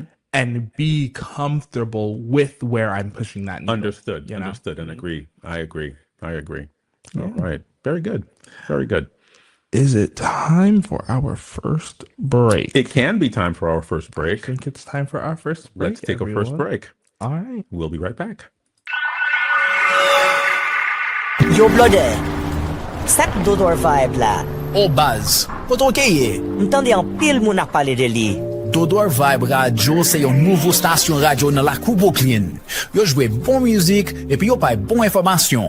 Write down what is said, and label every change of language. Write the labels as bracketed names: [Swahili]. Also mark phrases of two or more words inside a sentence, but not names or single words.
[English] and be comfortable with where I'm pushing that needle, Understood. you know? Understood. And Mhm. agree. I agree. I agree. All Yeah. right. Very good. Very good. Is it time for our first break? It can be time for our first I break. think it's time for our first Let's break, take a first everyone. break. All right. We'll be right back. [Haitian Creole] Yo blode, sak [English] Dodor vibe [Haitian Creole] la. O baz, koto keye, Ntande an pil moun ak pale de li. Dodor Vibe Radio se yon nouvo stasyon radio nan la Kouboklin. Yo jwe bon müzik, epi yo pay bon informasyon.